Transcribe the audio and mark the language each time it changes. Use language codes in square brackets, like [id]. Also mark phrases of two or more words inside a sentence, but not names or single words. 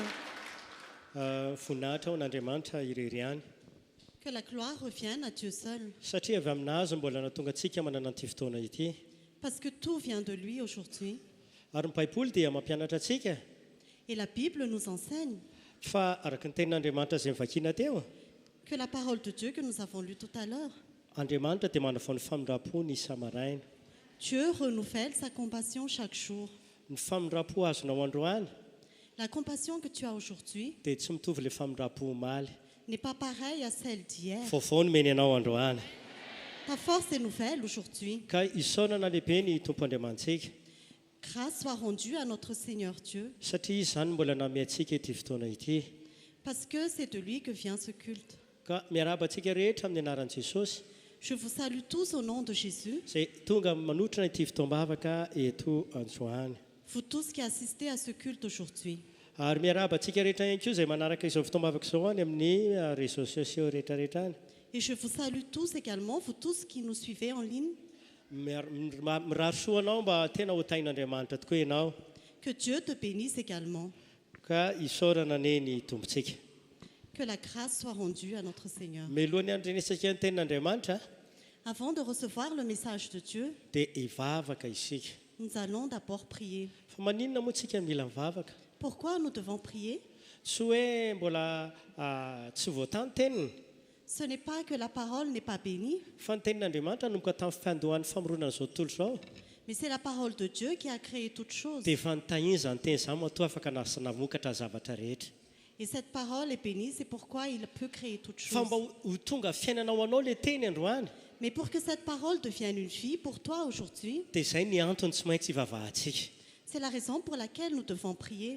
[mg] Voninahitra ho n'Andriamanitra irery ihany. [fr] Que la gloire revienne à Dieu seul. [mg] Satria avy aminazy mbola natonga antsika manana an'ity fotoana ity. [fr] Parce que tout vient de lui aujourd'hui. [mg] Ary ny Baiboly dia mampianatra antsika [fr] Et la Bible nous enseigne [mg] fa araka ny tenin'Andriamanitra izay mivakiana teo, [fr] que la parole de Dieu que nous avons lue tout à l'heure, [mg] Andriamanitra dia manao ny famindrapo ny isa-maraina. [fr] Dieu renouvelle sa compassion chaque jour. [mg] Ny famindrapo azonao androany [fr] La compassion que tu as aujourd'hui [mg] dia tsy mitovy le famindrapo omaly. [fr] n'est pas pareille à celle d'hier. [mg] Vaovao no meny anao androany. [fr] Ta force est nouvelle aujourd'hui. [mg] Ka isaonana lehibe ny tompo andriamantsika [fr] Grâce soit rendue à notre Seigneur Dieu, [mg] satria izy izany mbola namey antsika ity fotoana ity. [fr] parce que c'est de lui que vient ce culte. [mg] Ka miaraba antsika rehetra amin'ny anaran'i Jesosy [fr] Je vous salue tous au nom de Jésus, [mg] izay tonga manotrana ity fotoam-bavaka eto androany. [fr] vous tous qui assistez à ce culte aujourd'hui. [mg] Ary miaraba antsika rehetra ihany koa izay manaraka izao fotoam-bavaka izao any amin'ny [fr] réseaux sociaux [mg] rehetrarehetra any. [fr] Et je vous salue tous également, vous tous qui nous suivez en ligne. [mg] Mirary soa anao mba tena ho tain'Andriamanitra tokoa ianao. [fr] Que Dieu te bénisse également. [mg] Ka isaorana ane ny tompontsika. [fr] Que la grâce soit rendue à notre Seigneur. [mg] Milohany andrenesaka ny tenin'Andriamanitra [fr] Avant de recevoir le message de Dieu, [mg] dia hivavaka isika. [fr] nous allons d'abord prier. [mg] Fa maninona moa tsika mila mivavaka? [fr] Pourquoi nous devons prier? [mg] Tsy hoe mbola tsy voatany teniny, [fr] Ce n'est pas que la parole n'est pas bénie, [mg] fa ny tenin'Andriamanitra nomboka tamin'ny fandohan'ny famoronana izao tontolo izao [fr] mais c'est la parole de Dieu qui a créé toutes choses. [mg] dia efa nitahiny izany teny izany matoa afaka namokatra zavatra rehetra. [fr] Et cette parole est bénie, c'est pourquoi il peut créer toutes [mg] Fa [fr] choses. [mg] mba ho tonga fiainanao anao le teny androany [fr] Mais pour que cette parole devienne une vie pour toi aujourd'hui, [mg] dia izay ny antony tsy maintsy hivavahantsika. [fr] c'est la raison pour laquelle nous devons prier.